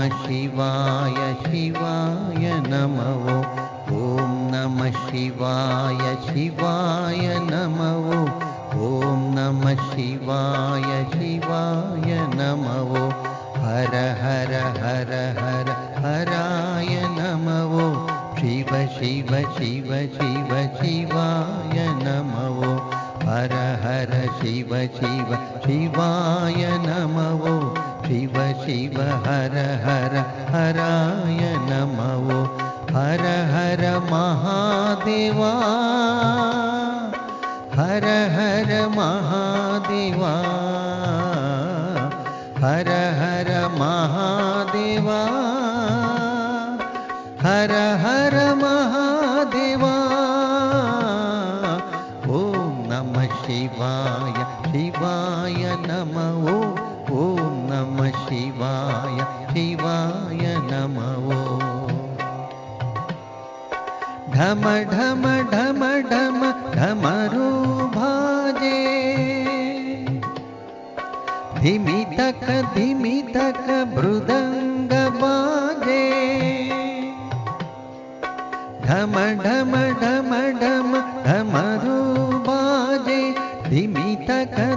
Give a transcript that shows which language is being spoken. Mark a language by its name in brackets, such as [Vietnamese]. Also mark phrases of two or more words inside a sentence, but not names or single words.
[Sanskrit] ಶಿವಾಯ ಶಿವಾಯ ನಮಃ ಓಂ ನಮಃ ಶಿವಾಯ ಶಿವಾಯ ನಮಃ ಓಂ ನಮಃ ಶಿವಾಯ ಶಿವಾಯ ನಮಃ ಹರ ಹರ ಹರ ಹರ ಹರಾಯ ನಮಃ ಶಿವ ಶಿವ ಶಿವ ಶಿವ ಶಿವಾಯ ನಮಃ ಹರ ಹರ ಶಿವ ಶಿವ ಶಿವಾಯ ನಮಃ ಶಿವ ಶಿವ ಹರ ಹರ ಹರಾಯ ನಮಃ ಹರ ಹರ ಮಹಾದೇವಾ ಹರ ಹರ ಮಹಾದೇವಾ ಹರ ಹರ ಮಹಾದೇವಾ ಹರ ಹರ ಮಹಾದೇವಾ ಓಂ ನಮಃ ಶಿವಾಯ ಶಿವಾಯ ನಮಃ ಓಂ ನಮಃ ಶಿವಾಯ ಶಿವಾಯ ನಮಃ [Hindi] ढम ढम ढम ढम डमरू बाजे धिमि तक मृदंग बाजे ढम ढम ढम ढम डमरू बाजे धिमि तक